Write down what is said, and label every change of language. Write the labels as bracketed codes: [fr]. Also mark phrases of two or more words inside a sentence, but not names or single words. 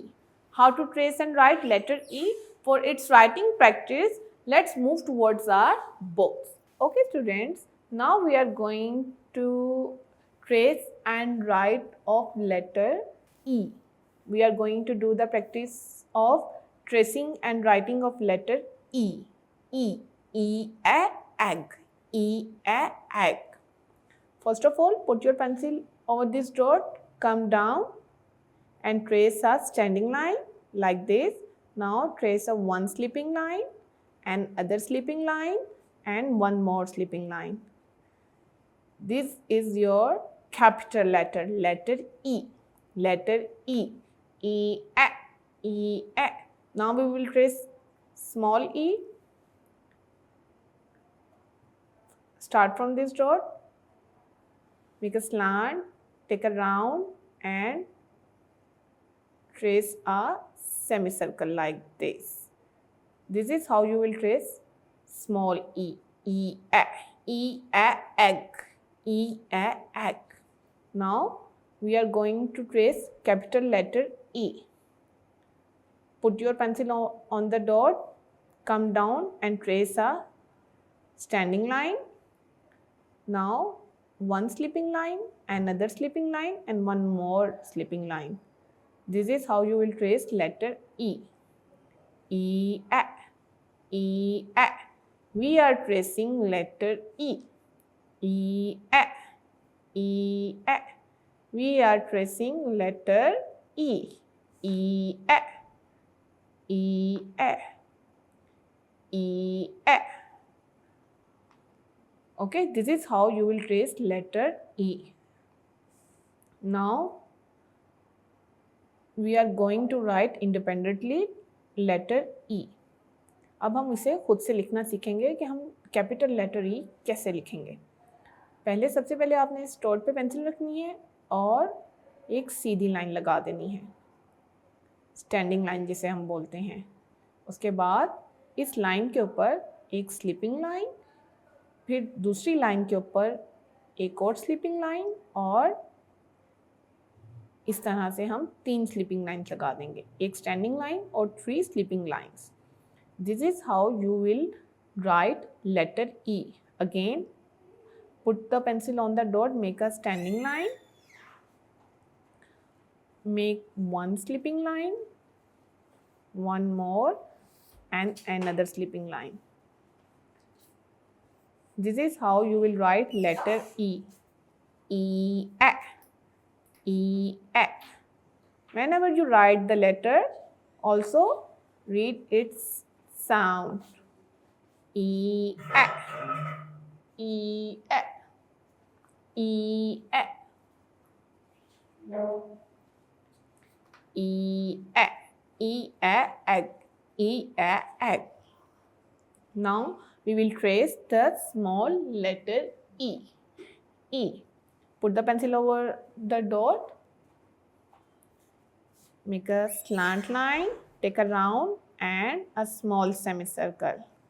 [en] How to trace and write letter E. For its writing practice, let's move towards our books. Okay, students, now we are going to trace and write of letter E. We are going to do the practice of tracing and writing of letter E. E. E a egg. E a egg. First of all, put your pencil over this dot, come down and trace a standing line like this. Now trace a one sleeping line and other sleeping line and one more sleeping line. This is your capital letter, letter E. Letter E. E a. E a. Now we will trace small e. Start from this dot, make a slant, take a round and trace a semicircle like this. This is how you will trace small e. E a. E a egg. E a egg. Now we are going to trace capital letter E. Put your pencil on the dot, come down and trace a standing line. Now one sleeping line, another sleeping line and one more sleeping line. This is how you will trace letter E. E a. E a. We are tracing letter E. E a. E a. We are tracing letter E. E a. E a. E a. Okay, this is how you will trace letter E. Now we are going to write independently letter E. [hi] अब हम इसे खुद से लिखना सीखेंगे कि हम [en] capital letter E [hi] कैसे लिखेंगे. पहले सबसे पहले आपने इस डॉट पे पेंसिल रखनी है और एक सीधी लाइन लगा देनी है, [en] standing line [hi] जिसे हम बोलते हैं. उसके बाद इस लाइन के ऊपर एक [en] slipping line, [hi] फिर दूसरी लाइन के ऊपर एक और [en] slipping line, [hi] और इस तरह से हम 3 [en] slipping lines [hi] लगा देंगे, एक [en] standing line [hi] और 3 [en] slipping lines. This is how you will write letter E. Again, put the pencil on the dot, make a standing line, make one slipping line, one more, and another slipping line. This is how you will write letter E. E, A, E, A. Whenever you write the letter, also read its sound. E, A, E, A, E, A, E, A, E, A, egg, E, A, egg. Now we will trace the small letter E. E. Put the pencil over the dot, make a slant line, take a round and a small semicircle.